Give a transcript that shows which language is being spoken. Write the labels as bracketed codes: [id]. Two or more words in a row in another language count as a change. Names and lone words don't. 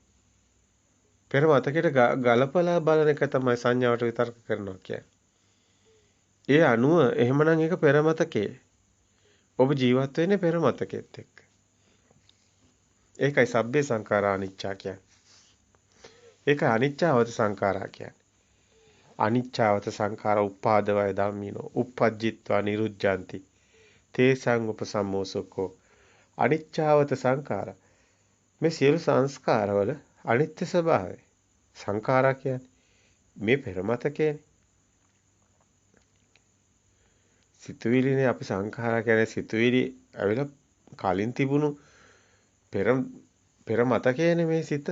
[si] පෙර මතකයට ගලපලා බලන එක තමයි සංඥාවට විතර්ක කරනවා කියන්නේ. ඒ අනුව එහෙමනම් ඒක පෙර මතකේ. ඔබ ජීවත් වෙන්නේ පෙර මතකෙත් එක්ක. ඒකයි [pi] සබ්බේ සංඛාරා අනිච්චා [si] කියන්නේ. ඒක [pi] අනිච්චවත සංඛාරා [si] කියන්නේ. [pi] අනිච්චවත සංඛාර උපාදවය ධම්මිනෝ uppajjitva niruddhanti තේසං උපසම්මෝසකෝ අනිච්චවත සංඛාර [si] මේ සියලු සංස්කාරවල අනිත්‍ය ස්වභාවය සංඛාරා කියන්නේ මේ පෙරමතකේනේ. සිතුවිලිනේ අපි සංඛාරා කියන්නේ සිතුවිලි ඇවිල්ලා කලින් තිබුණු පෙර මතකයේනේ මේ සිත.